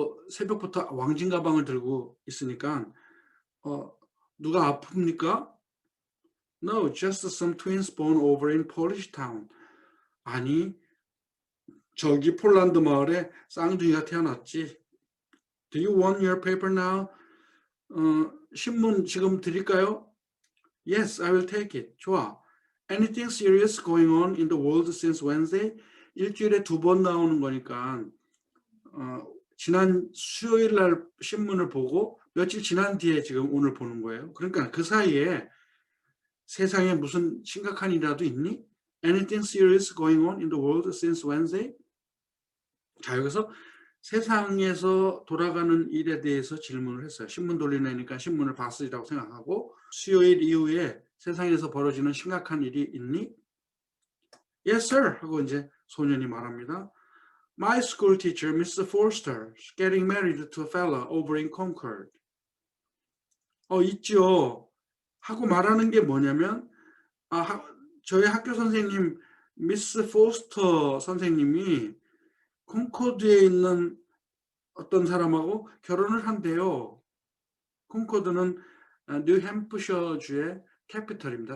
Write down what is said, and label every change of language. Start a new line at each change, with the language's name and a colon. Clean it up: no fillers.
Korean: 새벽부터 왕진 가방을 들고 있으니까 누가 아픕니까?
English: No, just some twins born over in Polish town.
Korean: 아니, 저기 폴란드 마을에 쌍둥이가 태어났지.
English: Do you want your paper now?
Korean: 신문 지금 드릴까요?
English: Yes, I will take it.
Korean: 좋아.
English: Anything serious going on in the world since Wednesday?
Korean: 일주일에 2번 나오는 거니까 지난 수요일 날 신문을 보고 며칠 지난 뒤에 지금 오늘 보는 거예요. 그러니까 그 사이에 세상에 무슨 심각한 일이라도 있니?
English: Anything serious going on in the world since Wednesday?
Korean: 자, 여기서 세상에서 돌아가는 일에 대해서 질문을 했어요. 신문 돌리는 애니까 신문을 봤으리라고 생각하고 수요일 이후에 세상에서 벌어지는 심각한 일이 있니?
English: Yes, sir.
Korean: 하고 이제 소년이 말합니다.
English: My school teacher, Mr. Forster, is getting married to a fella over in Concord.
Korean: 있죠. 하고 말하는 게 뭐냐면 저희 학교 선생님 미스 포스터 선생님이 콩코드에 있는 어떤 사람하고 결혼을 한대요. 콩코드는 뉴햄프셔주의 캐피털입니다.